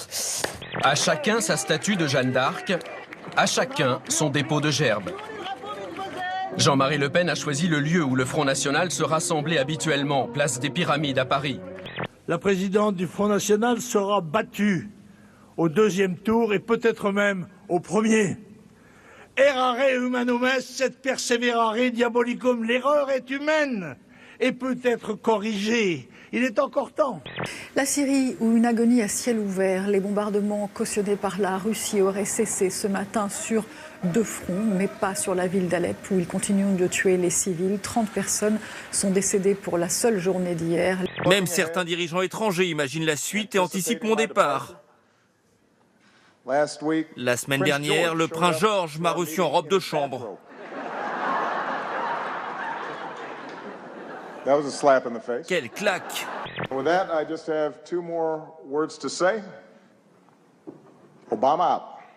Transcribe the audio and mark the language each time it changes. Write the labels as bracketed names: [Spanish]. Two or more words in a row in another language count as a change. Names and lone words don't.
[French] À chacun sa statue de Jeanne d'Arc, à chacun son dépôt de gerbes. Jean-Marie Le Pen a choisi le lieu où le Front National se rassemblait habituellement, place des Pyramides à Paris. La présidente du Front National sera battue au 2e tour et peut-être même au 1er. [Latin] Errare humanum est, sed perseverare diabolicum. [French] L'erreur est humaine et peut être corrigée. Il est encore temps. La Syrie, où une agonie à ciel ouvert, les bombardements cautionnés par la Russie auraient cessé ce matin sur 2 fronts, mais pas sur la ville d'Alep, où ils continuent de tuer les civils. 30 personnes sont décédées pour la seule journée d'hier. Même certains dirigeants étrangers imaginent la suite et anticipent mon départ. La semaine dernière, le prince George m'a reçu en robe de chambre. Quelle claque! [English] With that, I just have 2 more words to say. Obama out.